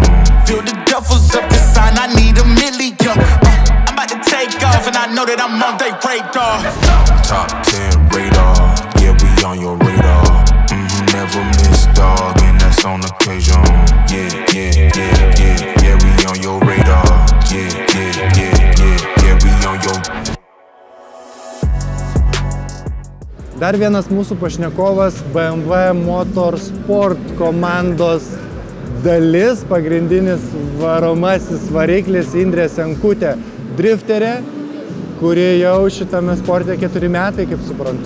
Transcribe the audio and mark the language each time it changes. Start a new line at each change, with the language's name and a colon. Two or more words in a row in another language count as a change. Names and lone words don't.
English: Feel the duffels up the sign, I need $1 million. I'm about to take off, and I know that I'm on their radar. Top 10 radar, yeah, we on your radar. Never miss, dog, and that's on occasion. Yeah, we on your radar. Yeah, we on your.
Lithuanian: Dar vienas mūsų pašnekovas BMW Motorsport komandos dalis, pagrindinis varomasis variklis Indrė Senkutė, drifterė, kuri jau šitame sporte 4 metai, kaip suprantu.